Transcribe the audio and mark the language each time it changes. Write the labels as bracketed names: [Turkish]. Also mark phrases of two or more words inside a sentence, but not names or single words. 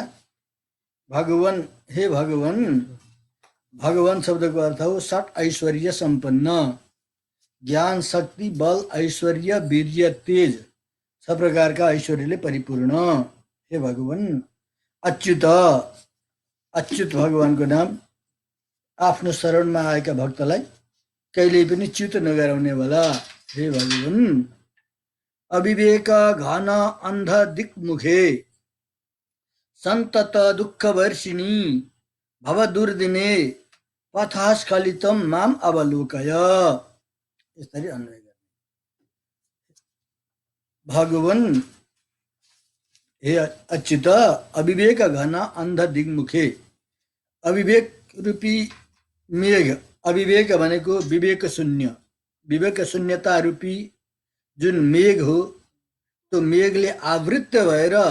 [Nepali] भगवान, हे भगवान, भगवान शब्दको अर्थ हो षट ऐश्वर्य सम्पन्न, ज्ञान शक्ति बल ऐश्वर्य वीर्य तेज छ प्रकारका ऐश्वर्यले परिपूर्ण। हे भगवान अच्युत, अच्युत भगवानको नाम। आफ्नो शरणमा आएका भक्तलाई कहिल्यै पनि च्युत नगराउने वाला। [Sanskrit] हे भगवान अविवेक घन अन्ध दिक्मुखे सन्तत दुःख वर्षिणी भव दुर्दिने पथस्खलितम माम अवलोकय। [Nepali] यसरी अन्वय गर्ने। भगवान [Sanskrit] हे अच्युत अविवेक घन अन्ध दिग्मुखे, [Nepali] अविवेक रूपी मेघ, अविवेक भनेको विवेक शून्य, विवेक शून्यता रूपी जुन मेघ हो, त्यो मेघले आवृत्त भएर